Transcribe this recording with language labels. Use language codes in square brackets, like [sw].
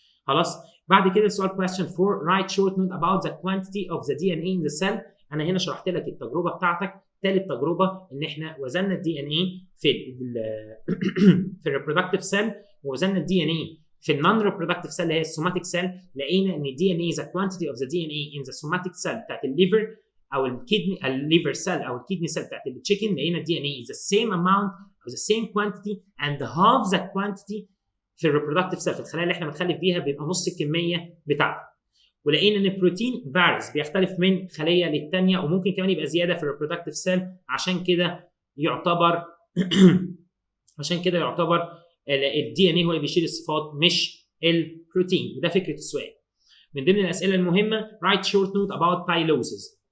[ar] خلاص بعد كده السؤال [en] question 4 write short note about the quantity of the DNA in the cell. [ar] انا هنا شرحت لك التجربه بتاعتك، ثالث تجربه ان احنا وزننا الدي ان اي في الريبرودكتيف سيل ووزننا الدي ان اي في النون ريبرودكتيف سيل اللي هي السوماتيك سيل، لقينا ان الدي ان اي [en] the quantity of the DNA in the somatic cell [ar] بتاعت الليفر او الكدني الليفر سيل او الكدني سيل بتاعت التشيكن، لقينا الدي ان اي [en] is the same amount or the same quantity and half the quantity [ar] في الريبرودكتيف سيل، في الخلايا اللي احنا بنخلف بيها بيبقى نص الكميه بتاعته. ولقينا ان البروتين فارس بيختلف من خليه للثانيه وممكن كمان يبقى زياده في الريبرودكتيف سيل، عشان كده يعتبر الدي ان اي هو اللي بيشيل الصفات مش البروتين. وده فكره السؤال. من ضمن الاسئله المهمه [en] write short note about pylosis.